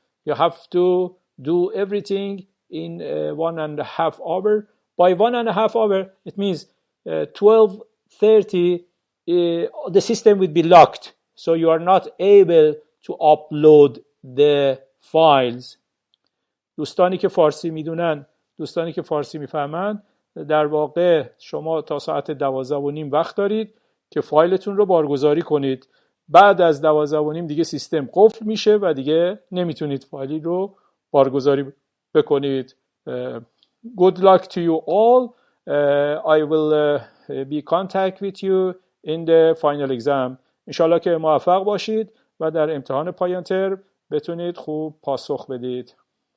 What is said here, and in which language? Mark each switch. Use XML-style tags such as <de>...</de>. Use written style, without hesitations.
<en>You have to do everything in 1.5 hours. By 1.5 hours, it means 12:30, the system will be locked. So you are not able to upload the files.</en> <fa>دوستانی که فارسی میدونن، دوستانی که فارسی میفهمن، در واقع شما تا ساعت 12:30 وقت دارید که فایلتون رو بارگذاری کنید. بعد از 12:30 دیگه سیستم قفل میشه و دیگه نمیتونید فایلی رو بارگذاری بکنید.</fa> <en>Good luck to you all. I will be contact with you in the final exam.</en> <fa>انشالله که موفق باشید و در امتحان پایان ترم بتونید خوب پاسخ بدید.</fa>